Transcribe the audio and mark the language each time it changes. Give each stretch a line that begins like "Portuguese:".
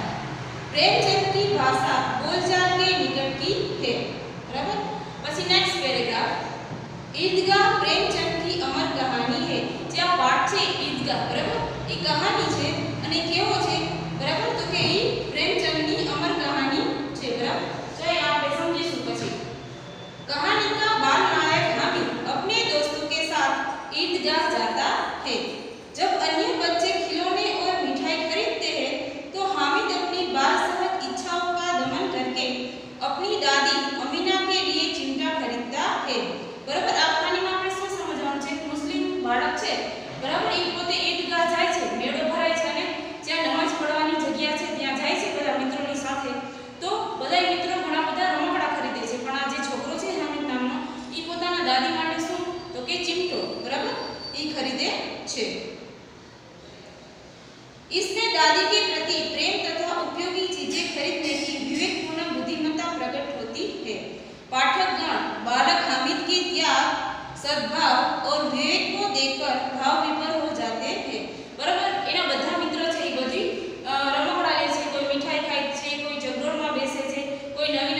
Hindi: प्रेमचंद की भाषा बोलचाल के निकट की है. बराबर? પછી नेक्स्ट पैराग्राफ. ईदगाह प्रेमचंद की अमर कहानी है.
Gujarati: જે આ પાઠ છે ઈદગાહ, બરાબર, એ કહાની છે અને કેવો છે? બરાબર? તો કે એ પ્રેમચંદની અમર કહાની છે. બરાબર? તો એ આપણે સમજીશું.
Hindi: પછી कहानी का बाल नायक हामिद अपने दोस्तों के साथ ईदगाह जाता है. जब अन्य बच्चे खिलौने और मिठाई खरीदते हैं, तो हामिद अपनी बाल सहज इच्छाओं का दमन करके अपनी दादी अमीना के लिए चिमटा खरीदता है.
Gujarati: बराबर? આ કહાનીમાં આપણે શું સમજવાનું છે? મુસ્લિમ બાળક છે, બરાબર, એ પોતે ઈદગાહ જાય છે, મેળો ભરાય છે અને જ્યાં નમાઝ પઢવાની જગ્યા છે ત્યાં જાય છે બધા મિત્રોની સાથે. તો બધા મિત્રો ઘણા બધા રમકડા ખરીદે છે, પણ આ જે છોકરો છે હામિદ નામનો, એ પોતાના દાદી માટે શું? તો કે ચિમટો, બરાબર, એ ખરીદે છે.
Hindi: इसमें दादी के प्रति प्रेम तथा उपयोगी चीजें खरीदने की विवेकपूर्ण बुद्धिमत्ता प्रकट होती है. पाठकगण बालक हामिद के त्याग, सद्भाव और विवेक को देखकर भाव विभोर हो जाते हैं. बराबर?
Gujarati: એના બધા મિત્રો છે એ બધી રમકડા લે છે, કોઈ મીઠાઈ ખાય છે, કોઈ જગડોળમાં બેસે છે, કોઈ